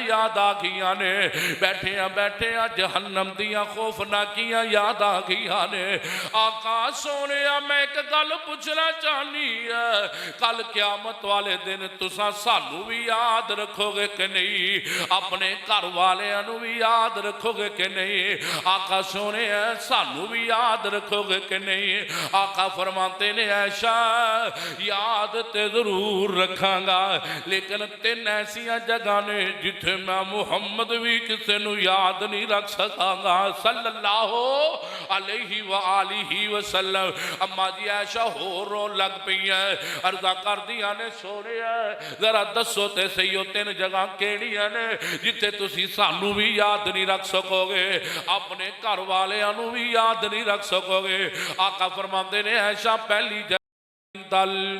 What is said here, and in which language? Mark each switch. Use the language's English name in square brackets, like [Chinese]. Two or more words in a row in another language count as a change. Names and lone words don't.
[Punjabi] ਯਾਦ ਆ ਗਈ ਨੇ ਬੈਠਿਆਂ ਬੈਠਿਆਂ ਜਹੰਨਮ ਦੀਆਂ ਖ਼ੌਫ਼ਨਾਕੀਆਂ ਯਾਦ ਆ ਗਈ ਨੇ ਆਕਾ ਸੋਹਣੇ ਮੈਂ ਏਕ ਗੱਲ ਪੁੱਛਣਾ ਚਾਹਨੀ ਹੈ ਕੱਲ੍ਹ ਕਿਆਮਤ ਵਾਲੇ ਦਿਨ ਤੁਸਾਂ ਸਾਨੂੰ ਭੀ ਯਾਦ ਰੱਖੋਗੇ ਕਿ ਨਹੀਂ ਆਪਣੇ ਘਰ ਵਾਲੀਆਂ ਨੂੰ ਭੀ ਯਾਦ ਰੱਖੋਗੇ ਕਿ ਨਹੀਂ ਆਕਾ ਸੋਹਣੇ ਸਾਨੂੰ ਭੀ ਯਾਦ ਰੱਖੋਗੇ ਕਿ ਨਹੀਂ ਆਕਾ ਫ਼ਰਮਾਤੇ ਨੇ ਐਸ਼ਾ ਯਾਦ ਤੇ ਜ਼ਰੂਰ ਰੱਖਾਂਗਾ ਲੇਕਿਨ ਤੀਨ ਐਸੀਆਂ ਜਗ੍ਹਾ ਨੇ ਜਿੱਥੇ ਮੈਂ ਮੁਹੰਮਦ ਭੀ ਕਿਸੀ ਨੂੰ ਯਾਦ ਨਹੀਂ ਰੱਖ ਸਕਾਂਗਾ [Arabic] صلى الله عليه وآله وسلم [Punjabi] ਅੰਮਾਂ ਜੀ ਐਸ਼ਾ ਹੋਰ ਰੋਣ ਲੱਗ ਪਈ ਹੈ ਅਰਜ਼ਾਂ ਕਰ ਦਿੱਤਾ ਨੇ ਸੋਹਣੇ ਜ਼ਰਾ ਦੱਸੋ ਤੇ ਸਹੀ ਹੋ ਤੀਨ ਜਗ੍ਹਾ ਕੇੜ੍ਹੀਆਂ ਨੇ ਜਿੱਥੇ ਤੁਸੀਂ ਸਾਨੂੰ ਭੀ ਯਾਦ ਨਹੀਂ ਰੱਖ ਸਕੋਗੇ ਆਪਣੇ ਘਰ ਵਾਲੀਆਂ ਨੂੰ ਭੀ ਯਾਦ ਨਹੀਂ ਰੱਖ ਸਕੋਗੇ ਆਕਾ ਫ਼ਰਮਾਤੇ ਨੇ ਐਸ਼ਾ ਪਹਿਲੀ ਦਲ